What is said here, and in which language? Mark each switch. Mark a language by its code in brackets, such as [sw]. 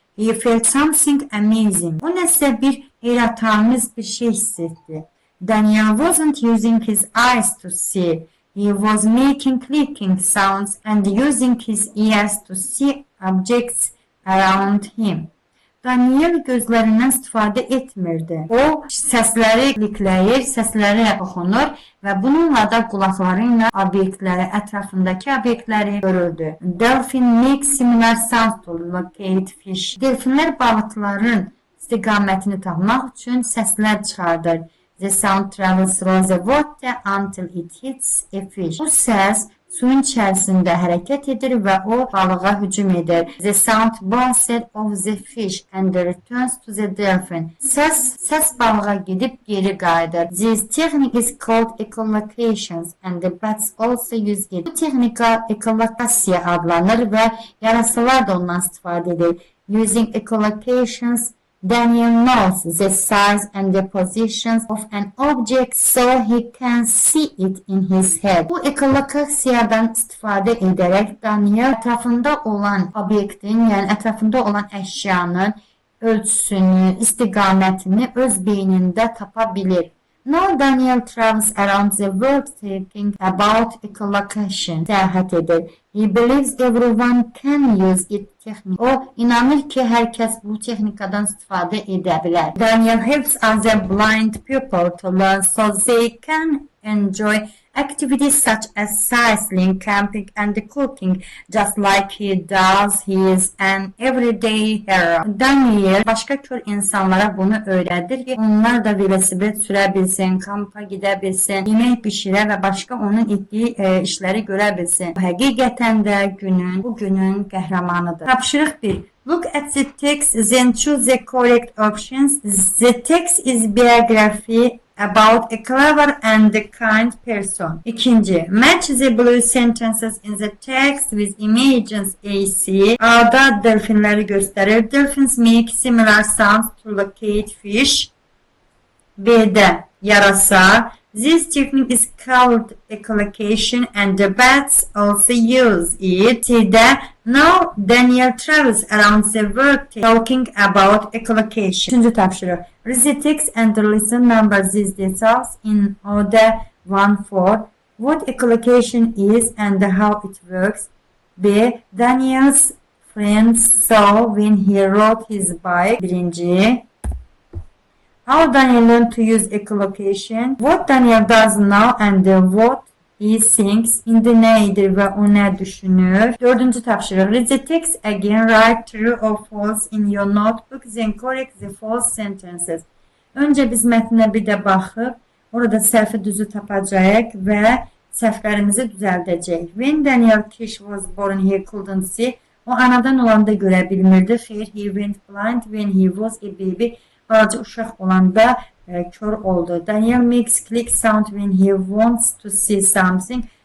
[en] He felt something amazing. [az] O nəsə bir heyrətamiz bir şey hiss etdi. [en] Daniel wasn't using his eyes to see. He was making clicking sounds and using his ears to see objects around him. [az] Daniel gözlərindən istifadə etmirdi. O səsləri klikləyir, səsləri oxunur və bununla da qulaqları ilə obyektləri, ətrafındakı obyektləri görürdü. [en] Dolphin makes similar sounds to locate fish. [az] Delfinlər balıqların istiqamətini tapmaq üçün səslər çıxardır. [en] The sound travels through the water until it hits a fish. [az] Bu səs suyun içərisində hərəkət edir və o balığa hücum edir. [en] The sound bounces off the fish and returns to the dolphin. [az] Səs balığa gedib geri qayıdır. [en] This technique is called echolocations and the bats also use it. [az] Bu texnika ekolokasiya adlanır və yarasalar da ondan istifadə edir. [en] Using echolocations, Daniel knows the size and the positions of an object so he can see it in his head. [az] Bu ekolokasiyadan istifadə edərək Daniel ətrafında olan obyektin, yəni ətrafında olan əşyanın ölçüsünü, istiqamətini öz beynində tapa bilir. [en] Now Daniel travels around the world thinking about echolocation. [az] Səyahət edir. [en] He believes everyone can use it technique. [az] O inanır ki, hər kəs bu texnikadan istifadə edə bilər. [en] Daniel helps other blind people to learn so they can enjoy activities such as cycling, camping and cooking, just like he does. He is an everyday hero. [az] Daniel başqa kör insanlara bunu öyrədir ki, onlar da velosiped sürə bilsin, kampa gedə bilsin, yemək bişirə və başqa onun etdiyi işləri görə bilsin. Həqiqətən də bu günün qəhrəmanıdır. Tapşırıq 1. [en] Look at the text, then choose the correct options. The text is biography about a clever and kind person. [az] İkinci, [en] match the blue sentences in the text with images AC. [az] A'da delfinləri göstərir. [en] Dolphins make similar sounds to locate fish. [az] B'də yarasa. [en] This technique is called echolocation and the bats also use it. [az] C'də [en] now Daniel travels around the world talking about echolocation. [az] Üçüncü tapşırıq. [en] Read the text and listen number these details in order 1-4. What echolocation is and how it works. B. Daniel's friends saw when he rode his bike. [az] Birinci. [en] How Daniel learned to use echolocation. What Daniel does now and what he thinks. [az] İndi nə edir və o nə düşünür. Dördüncü tapşırıq. [en] Read the text again. Write true or false in your notebook. Then correct the false sentences. [az] Öncə biz mətnə bir də baxıb, orada səhvi düzü tapacağıq və səhvlərimizi düzəldəcəyik. [en] When Daniel Kish was born, he couldn't see. [az] O anadan olanda görə bilmirdi. Xeyr, [en] he went blind when he was a baby. [az] Balaca uşaq olanda kör oldu. [en] Daniel makes click sound when he wants to see something.